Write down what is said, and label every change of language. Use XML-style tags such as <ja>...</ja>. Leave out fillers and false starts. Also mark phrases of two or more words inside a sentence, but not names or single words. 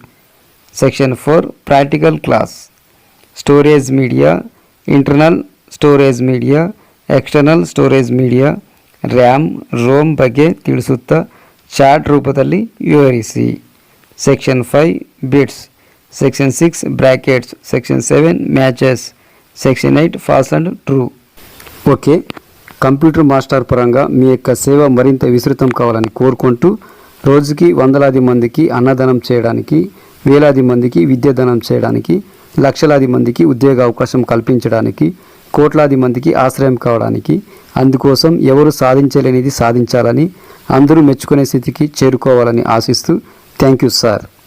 <en>section 4 practical class. storage media, internal storage media, external storage media, RAM ROM</en> <kn>ಬಗ್ಗೆ ತಿಳಿಸುತ್ತಾ ಚಾರ್ಟ್ ರೂಪದಲ್ಲಿ ವಿವರಿಸಿ।</kn> <en>section 5 bits, section 6 brackets, section 7 matches, section 8 false and true.</en> <te>ఓకే,</te> <en>computer master</en> <te>పరంగా మీ యొక్క సేవ మరింత విస్తృతం కావాలని కోరుకుంటూ రోజుకి వందలాది మందికి అన్నదానం చేయడానికి, వేలాది మందికి విద్యాదానం చేయడానికి, లక్షలాది మందికి ఉద్యోగ అవకాశం కల్పించడానికి, కోట్లాది మందికి ఆశ్రయం కావడానికి, అందుకోసం ఎవరు సాధించలేనిది సాధించాలని, అందరూ మెచ్చుకునే స్థితికి చేరుకోవాలని ఆశిస్తూ</te> <en>thank you sir.</en>